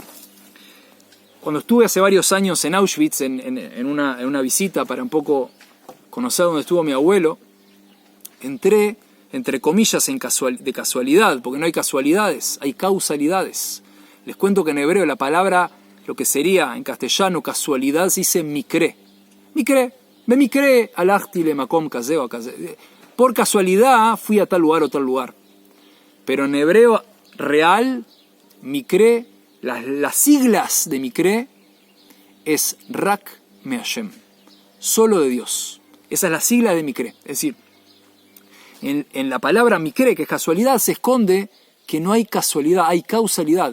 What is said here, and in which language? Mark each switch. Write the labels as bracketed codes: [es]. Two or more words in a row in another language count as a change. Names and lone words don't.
[es] Cuando estuve hace varios años en Auschwitz, en una visita para un poco conocer dónde estuvo mi abuelo, entré, entre comillas, de casualidad, porque no hay casualidades, hay causalidades. Les cuento que en hebreo la palabra, lo que sería en castellano casualidad, se dice mikre. [he] מקרה, הלכתי למקום כזה. [es] Por casualidad fui a tal lugar o tal lugar. Pero en hebreo real, mikre, las siglas de mikre es [he] רק מהשם, [es] solo de Dios. Esa es la sigla de mikre. Es decir, en la palabra mikre, que es casualidad, se esconde que no hay casualidad, hay causalidad.